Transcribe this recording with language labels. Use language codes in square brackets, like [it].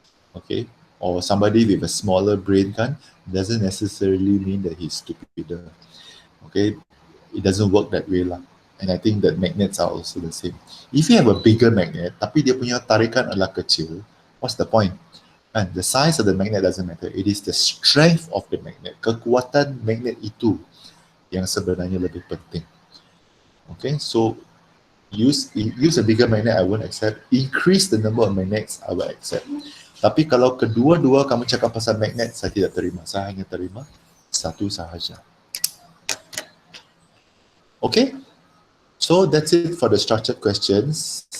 [en] Okay, or somebody with a smaller brain doesn't necessarily mean that he's stupider. Okay, it doesn't work that way lah. And I think that magnets are also the same. If you have a bigger magnet, [ms] tapi dia punya tarikan adalah kecil, [en] what's the point? And the size of the magnet doesn't matter. It is the strength of the magnet. [ms] Kekuatan magnet itu yang sebenarnya lebih penting. [en] Okay, so use a bigger magnet, I won't accept. Increase the number of magnets, I will accept. [ms] Tapi kalau kedua-dua kamu cakap pasal magnet, saya tidak terima. Saya hanya terima satu sahaja. [en] Okay, so that's it for the structured questions.